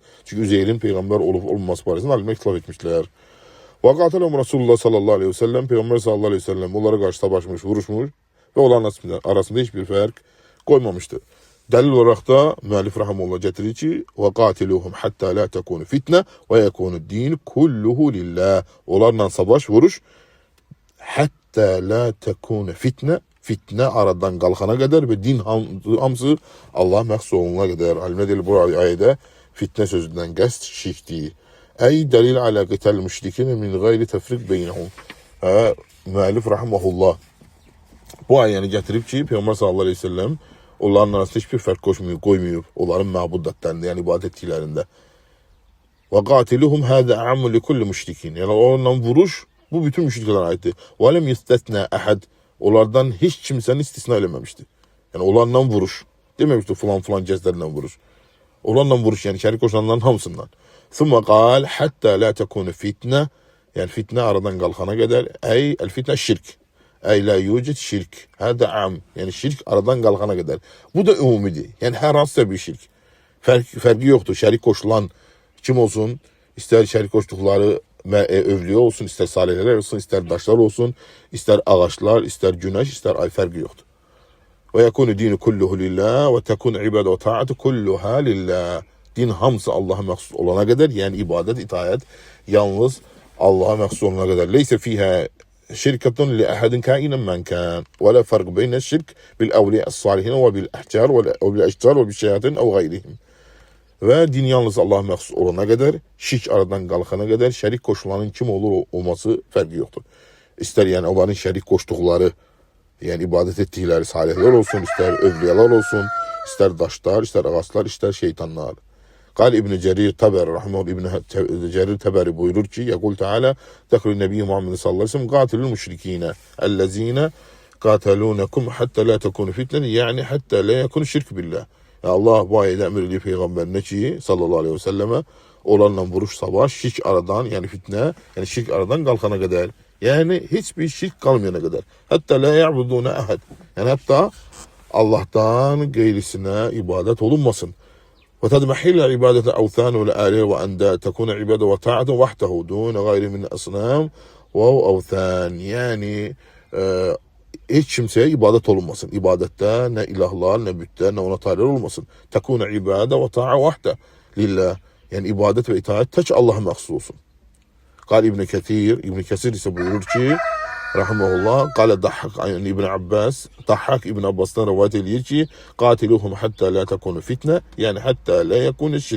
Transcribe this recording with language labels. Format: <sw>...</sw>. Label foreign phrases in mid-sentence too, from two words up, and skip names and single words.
<az>Çünki Üzeyrin peyğəmbər olub olmaması barəsində alimlər ixtilaf etmişlər.</az> <ar>وقاتلهم رسول الله صلى الله عليه وسلم.</ar> <az>Peyğəmbər</az> <ar>صلى الله عليه وسلم</ar> <az>onlara qarşı savaşmış, vuruşmuş və onların arasında heç bir fərq qoymamışdı. Dəlil olaraq da müəllif rahimehullah gətirir ki,</az> <ar>وقاتلوهم حتى لا تكون فتنة ويكون دين كله لله.</ar> <az>Onlarla savaş, vuruş</az> <ar>حتى لا تكون فتنة,</ar> <az>fitnə aradan qalxana qədər və din hamısı Allah məxsus olunana qədər. Alimlər deyir bu ayədə fitnə sözündən qəsd şirkdir.</az> <ar>أي دليل على قتال المشركين من غير تفريق بينهم.</ar> <az>Müəllif rahimehullah bu ayəni gətirib ki, Peyğəmbər</az> <ar>صلى الله عليه وسلم</ar> <az>onların arasında heç bir fərq qoymuyor. Onların məbudətlərində, yəni ibadət etdiklərində.</az> <ar>وقاتلوهم هذا عام لكل مشركين.</ar> <az>Yəni onunla vuruş bu bütün müşriklərə aiddir.</az> <ar>ولم يستثن أحد.</ar> <az>Onlardan heç kimsəni istisna eləməmişdi. Yəni onlarla vuruş. Deməmişdi filan gəzlərlə vuruş. Onlarla vuruş, yəni şərik qoşulanların hamısından.</az> <ar>ثم قال حتى لا تكون فتنة.</ar> <az>Yəni fitnə aradan qalxana qədər.</az> <ar>أي الفتنة شرك. أي لا يوجد شرك. هذا عام.</ar> <az>Yəni şirk aradan qalxana qədər. Bu da ümumidir. Yəni hər hansısa bir şirk. Fərqi yoxdur. Şərik qoşulan kim olsun, istər şərik qoşduqları övliyə olsun, istər salihlər olsun, istər daşlar olsun, istər ağaçlar, istər günəş, istər ay, fərqi yoxdur.</az> <ar>ويكون الدين كله لله وتكون عبادة وطاعة كلها لله.</ar> <az>Din hamısı Allaha məxsus olana qədər, yəni ibadət, itaət yalnız Allaha məxsus olana qədər.</az> <ar>ليس فيها شركة لأحد كائنا من كان ولا فرق بين الشرك بالأولياء الصالحين وبالأحجار وبالأشجار وبالشياطين أو غيرهم.</ar> <az>Və din yalnız Allaha məxsus olana qədər, şirk aradan qalxana qədər şərik qoşulanın kim olur olması fərqi yoxdur. İstər yəni onların şərik qoşduqları</az> <tr>Yani ibadet ettikleri salihler olsun, ister övliyalar olsun, ister daşlar, ister ağaçlar, ister şeytanlar.</tr> <ar>قال</ar> <az>İbn Cerir Taberi rahimehullah, İbn Cerir Taberi buyurur ki:</az> <ar>"يقول تعالى ذكره نبي محمد صلى الله عليه وسلم قاتل المشركين الذين قاتلوكم حتى لا تكون فتنة يعني حتى لا يكون شرك بالله."</ar> <tr>Ya Allah bu ayette emrediyor peygamberine ki</tr> <ar>صلى الله عليه وسلم</ar> <tr>olanla vuruş savaş şirk aradan, yani fitne, yani şirk aradan kalkana kadar. Yani hiçbir şirk kalmayana kadar.</tr> <ar>حتى لا يعبدون أحد.</ar> <tr>Yani hatta Allah'tan gayrisine ibadet olunmasın.</tr> <ar>وتضمحل عبادة الأوثان والآلهة وأنداد تكون عبادة وطاعة وحده دون غير من أصنام وأوثان.</ar> <tr>Yani hiç kimseye ibadet olunmasın. İbadette ne ilahlar, ne bütler, ne ona tabiler olmasın.</tr> <ar>تكون عبادة وطاعة وحده لله.</ar> <tr>Yani ibadet ve itaat tek Allah'a mahsus olsun. Kal İbn Ketir, İbn Kesir ise buyurur ki rahimahullah, kale Dahhak İbn Abbas, Dahhak İbn Abbas'tan rivayet ediyor ki</tr> <ar>قاتلوهم حتى لا تكون فتنة يعني حتى لا يكون شرك.</ar>